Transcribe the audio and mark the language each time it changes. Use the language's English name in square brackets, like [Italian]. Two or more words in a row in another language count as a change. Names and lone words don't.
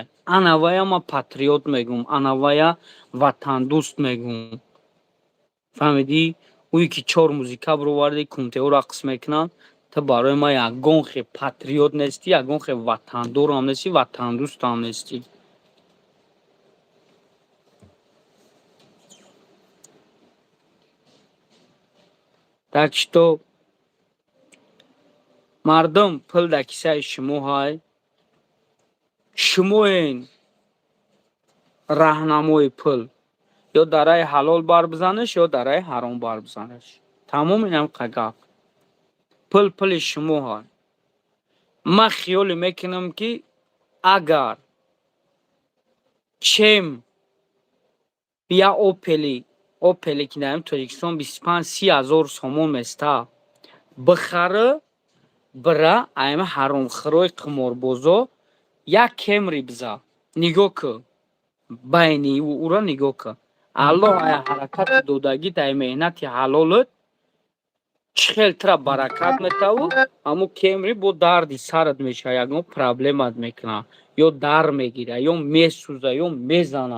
[Tajik] Анавая ма патриот мегӯм, анавая ватандӯст мегӯм. фаҳмидӣ? Уи ки 4 музика бироварди кунтеҳо рақс мекунанд, ту барои ма ягон хел патриот нестӣ, ягон хел ватандорам нестӣ, ватандӯстам нестӣ. [Russian] Так что [Tajik] мардум пул дар кисаи шумо ҳай. Шумоен раҳнамои пул. Ё дар раи ҳалол бар бизанеш, ё дар раи ҳаром бар бизанеш. Тамом инам гап. Пули шумо ҳай. Ман хиёле мекунам ки агар чем я опели ки дар Тоҷикистон 25-30 ҳазор сомон места бихара бира айма ҳаромхӯрои қиморбозо як кемри биза. Нигоҳ ку байни ура нигоҳ ку. Аллоҳ ай ҳаракати додагит, ай меҳнати ҳалолат чӣ хел тра баракат метаву, ҳамун кемри бо дарди сарат мешава, ягон проблемат мекуна, ё дар мегира, ё месӯза, ё мезана.